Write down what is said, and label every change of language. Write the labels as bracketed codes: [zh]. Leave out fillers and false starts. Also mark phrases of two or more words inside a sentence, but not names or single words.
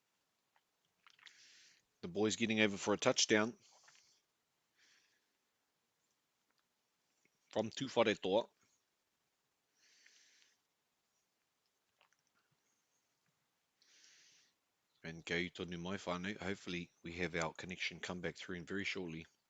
[en] The boys getting over for a touchdown from Tūwhare Toa. [mi] And go tonu mai whānau. [en] Hopefully we have our connection come back through in very shortly.